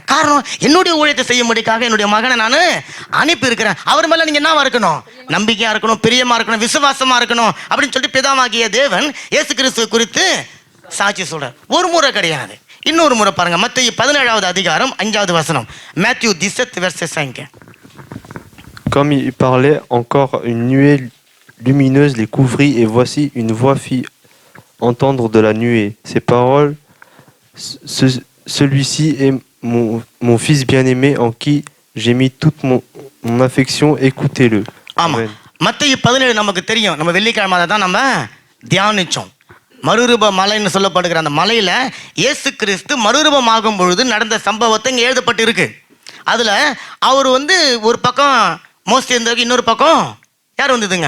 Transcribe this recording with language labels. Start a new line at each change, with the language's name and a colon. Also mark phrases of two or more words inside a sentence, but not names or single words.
Tamil: காரணம், என்னுடைய ஊழியத்தை செய்யும்படிக்காக என்னுடைய மகனை நான் அனுப்பி இருக்கிறேன். அவர் மேல நீங்க என்னவா இருக்கணும்? நம்பிக்கையா இருக்கணும், பிரியமா இருக்கணும், விசுவாசமா இருக்கணும் அப்படின்னு சொல்லிட்டு பிதாவாகிய தேவன் இயேசு கிறிஸ்துவை குறித்து சாட்சி சொல்றார். ஒரு முறை கிடையாது, இன்னொரு முறை பாருங்க. மத்தேயு 17வது அதிகாரம் 5வது வசனம்.
French: Matthieu 17 verset 5. Comme il parlait encore, une nuée lumineuse les couvrit, et voici une voix fit entendre de la nuée ces paroles, celui-ci est mon fils bien-aimé en qui j'ai mis toute mon affection, écoutez-le.
Tamil: Amen. மத்தேயு 17 நமக்கு தெரியும். நம்ம வெள்ளிக்கிழமை தான் நம்ம தியானிச்சோம். மறுரூப மலைன்னு சொல்லப்படுகிற அந்த மலையில இயேசு கிறிஸ்து மறுரூபமாகும் பொழுது நடந்த சம்பவத்தை இங்கே எழுதப்பட்டு இருக்கு. அதுல அவர் ஒரு பக்கம் மோசே இருந்தாரு, இன்னொரு பக்கம் யார் வந்ததுங்க?